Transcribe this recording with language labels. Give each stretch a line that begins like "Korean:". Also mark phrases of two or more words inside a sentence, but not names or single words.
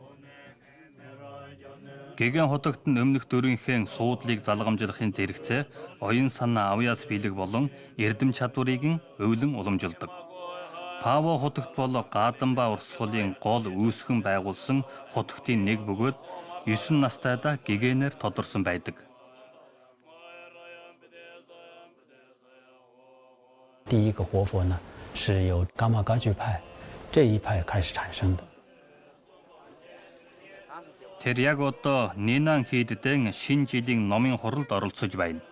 Mongolian: Гэгэн хотогт нь өмнөх дүрийнхээ суудлыг залгамжлахын зэрэгцээ, оюун санаа авьяас биелэг болон эрдэм чадварыг нь өвлөн уламжилдаг. Паво хотогт бол Гадамба урсгалын гол үүсгэн байгуулсан хотогтын нэг бөгөөд 9 настайдаа гэгэнээр тодорсон байдаг.
Chinese: 第一个活佛呢，是由噶玛噶举派这一派开始产生的。
Mongolian: Тэр яг одоо Нинан хийддэн шинэ жилийн номын хуралд оролцож байна.